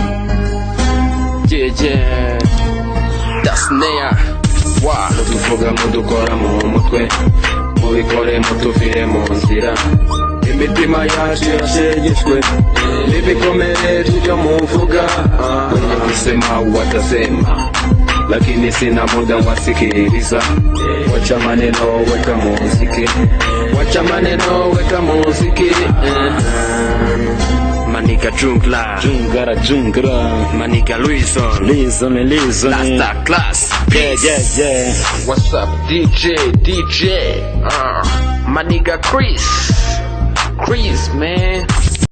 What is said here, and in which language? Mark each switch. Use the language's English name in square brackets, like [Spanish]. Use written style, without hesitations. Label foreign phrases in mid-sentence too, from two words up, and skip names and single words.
[Kinyarwanda] Das Snare. Mutuvuga mudukora mu mutwe, mubikore mutuvire mu nzira. Imitima yacu yashegeshwe n'ibikomere byo muvuga. [Swahili] Wenye kusema watasema, lakini sina muda wasikiliza. Wacha maneno weka muziki, wacha maneno weka muziki. Maniga jungla, Maniga Luison, Lasta class. [English] Yeah. What's up DJ? Maniga Chris man.